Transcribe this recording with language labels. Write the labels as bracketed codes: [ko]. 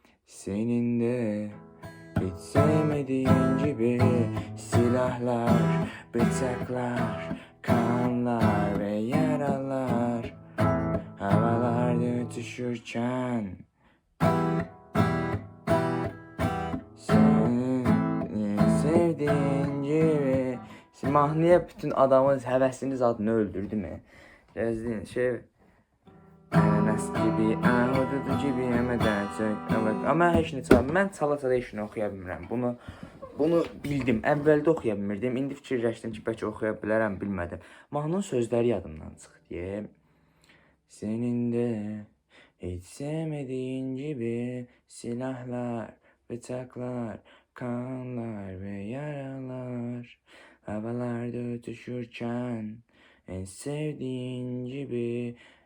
[tr] Seninle hiç sevmediğin gibi silahlar, bıçaklar, kanlar ve yaralar havalarda uçuşurken seni sevdiğin gibi. [az] Mahnıya bütün adamın həvəsiniz adını öldürdü mü? Yazın şey [tr] ananas gibi, ahududu gibi yemeden çok ama [az] heç nə çalam. Mən çala-çala heç nə oxuya bilmirəm. Bunu bildim. Əvvəldə oxuya bilmirdim. İndi fikirləşdim ki, bəlkə oxuya bilərəm, bilmədim. Mahnının sözləri yadımdan çıxdı. [tr] Senin de hiç sevmediğin gibi silahlar, bıçaklar, kanlar ve yaralar havalarda ötüşürken en sevdiğin gibi.